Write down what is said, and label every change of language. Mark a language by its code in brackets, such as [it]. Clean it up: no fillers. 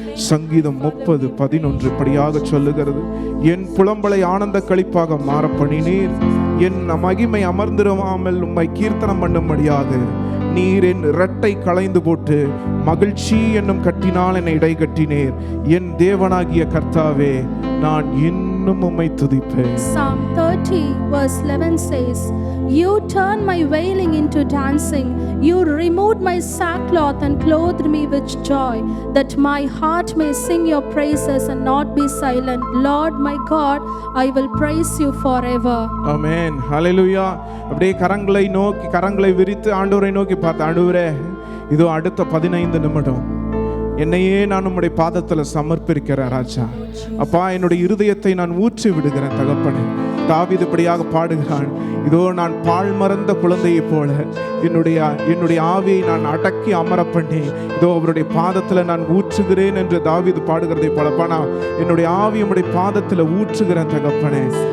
[ta] சங்கீதம் 30:11 இப்படியாக சொல்லுகிறது, என் புலம்பலை ஆனந்த களிப்பாக மாற பண்ணினீர், என் மகிமை அமர்ந்திராமல் உம்மை கீர்த்தனம் பண்ணும்படியாக நீர் என் இரட்டை களைந்து போட்டு மகிழ்ச்சி என்னும் கட்டினால் என்னை இடை கட்டினீர். என் தேவனாகிய கர்த்தாவே, நான் இன்னும் உம்மை துதிப்பேன். [en] Psalm 30 verse 11 says, you turned my wailing into dancing, you removed my sackcloth and clothed me with joy, that my heart may sing your praises and not be silent. Lord my God, I will praise you forever. Amen. Hallelujah. [ta] அப்படியே கரங்களை விரித்து ஆண்டவரை நோக்கி பார்த்து, ஆண்டவரே, இதோ அடுத்த 15 நிமிடம் என்னையே நான் உம்முடைய பாதத்தில் சமர்ப்பிக்கிறேன் ராஜா. அப்பா, என்னுடைய இருதயத்தை நான் ஊற்றி விடுகிறேன் தகப்பனே. தாவீது இப்படியாக பாடுகிறான், இதோ நான் பால் மறந்த குழந்தையை போல என்னுடைய ஆவியை நான் அடக்கி அமர பண்ணி இதோ அவருடைய பாதத்தில் நான் ஊற்றுகிறேன் என்று தாவீது பாடுகிறதை போலப்பா, நான் என்னுடைய ஆவி உம்முடைய பாதத்தில் ஊற்றுகிறேன் தகப்பனே.